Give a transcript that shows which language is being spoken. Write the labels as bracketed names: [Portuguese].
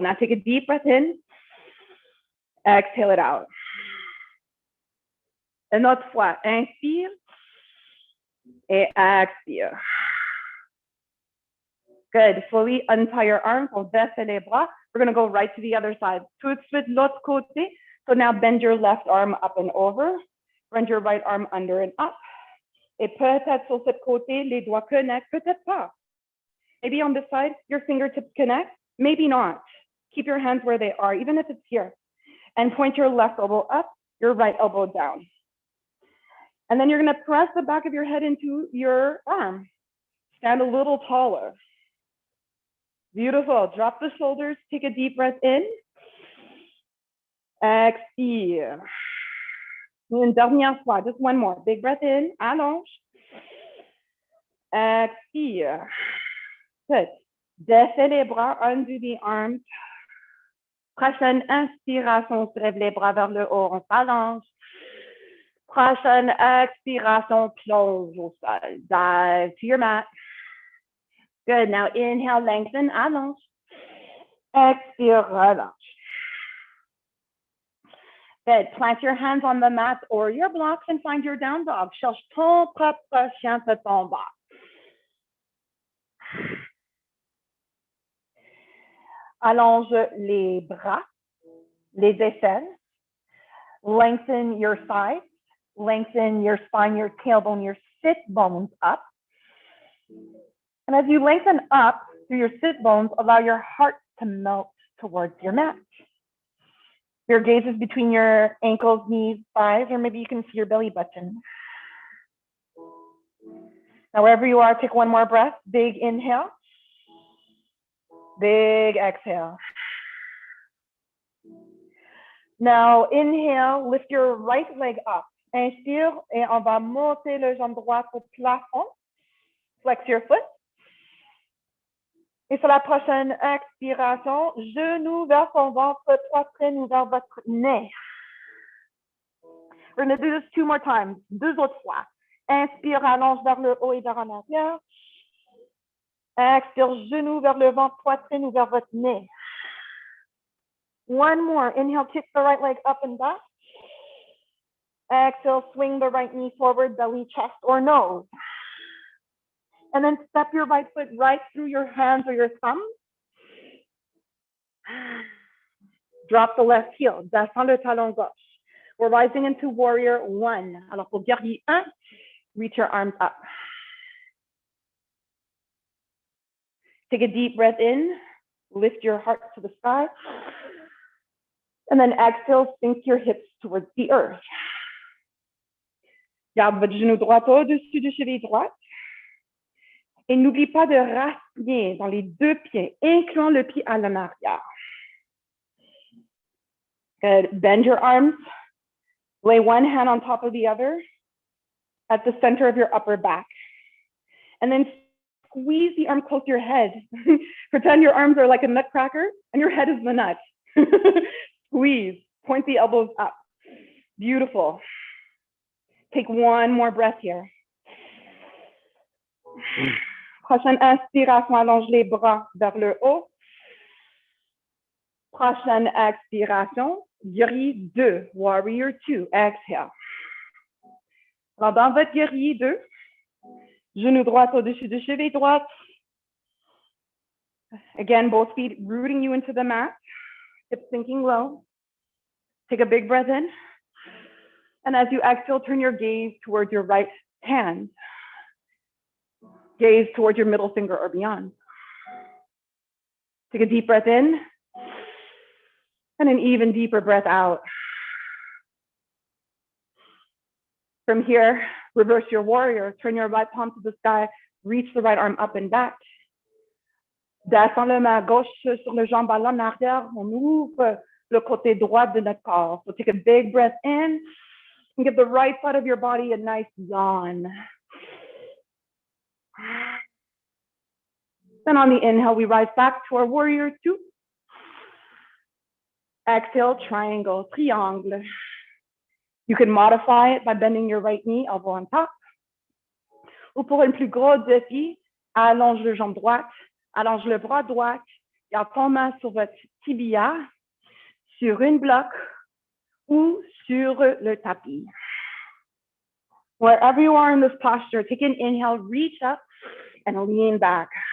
[English] Now take a deep breath in. Exhale it out. [French] Une autre fois, inspire et expire. [English] Good. Fully untie your arms. [French] On descend les bras. [English] We're going to go right to the other side. [French] Tout de suite, l'autre côté. [English] So now bend your left arm up and over. Bend your right arm under and up. [French] Et peut-être sur cette côté, les doigts connectent. Peut-être pas. [English] Maybe on this side, your fingertips connect. Maybe not. Keep your hands where they are, even if it's here. And point your left elbow up, your right elbow down. And then you're going to press the back of your head into your arm. Stand a little taller. Beautiful. Drop the shoulders. Take a deep breath in. [French] Expire. Une dernière fois. [English] Just one more. Big breath in. [French] Allonge. Expire. Good. Descends les bras. [English] Undo the arms. [French] Prochaine inspiration. On se lève les bras vers le haut. On s'allonge. Prochaine expiration. Plonge au sol. [English] Dive to your mat. Good. Now inhale, lengthen, [French] allonge. Expire, relâche. [English] Good. Plant your hands on the mat or your blocks and find your down dog. [French] Cherche ton propre chien de ton bas. Allonge les bras, les aisselles. [English] Lengthen your sides. Lengthen your spine, your tailbone, your sit bones up. And as you lengthen up through your sit bones, allow your heart to melt towards your mat. Your gaze is between your ankles, knees, thighs, or maybe you can see your belly button. Now, wherever you are, take one more breath. Big inhale. Big exhale. Now, inhale, lift your right leg up. [French] Inspire et on va monter le jambe droite au plafond. [English] Flex your foot. [French] Et sur la prochaine expiration, genou vers ton ventre, poitrine vers votre nez. [English] We're going to do this 2 more times. [French] 2 autres fois. Inspire, allonge vers le haut et vers en arrière. Expire, genou vers le ventre, poitrine ou vers votre nez. [English] One more. Inhale, kick the right leg up and back. Exhale, swing the right knee forward, belly, chest, or nose. And then step your right foot right through your hands or your thumbs. Drop the left heel. [French] Descends le talon gauche. [English] We're rising into warrior 1. [French] Alors, pour guerrier 1, [English] reach your arms up. Take a deep breath in. Lift your heart to the sky. And then exhale, sink your hips towards the earth. [French] Garde votre genou droit au-dessus du cheville droite. Et n'oublie pas de raciner dans les 2 pieds, incluant le pied à l'arrière. [English] Good. Bend your arms. Lay one hand on top of the other at the center of your upper back. And then squeeze the arm close to your head. Pretend your arms are like a nutcracker and your head is the nut. Squeeze. Point the elbows up. Beautiful. Take one more breath here. [French] Prochaine inspiration, allonge les bras vers le haut. Prochaine expiration, guerrier 2, [English] warrior 2, exhale. [French] Alors, dans votre guerrier 2, genou droit au-dessus du cheville droite. [English] Again, both feet rooting you into the mat, hips sinking low. Take a big breath in. And as you exhale, turn your gaze towards your right hand. Gaze towards your middle finger or beyond. Take a deep breath in and an even deeper breath out. From here, reverse your warrior. Turn your right palm to the sky. Reach the right arm up and back. [French] Descends la main gauche sur le jambe à l'arrière. On ouvre le côté droit de notre corps. [English] So take a big breath in and give the right side of your body a nice yawn. Then on the inhale, we rise back to our warrior 2. Exhale, triangle, triangle. You can modify it by bending your right knee, elbow on top. [French] Ou pour un plus gros défi, allonge le jambe droite, allonge le bras droit, garde ton main sur votre tibia, sur une bloc ou sur le tapis. [English] Wherever you are in this posture, take an inhale, reach up and lean back.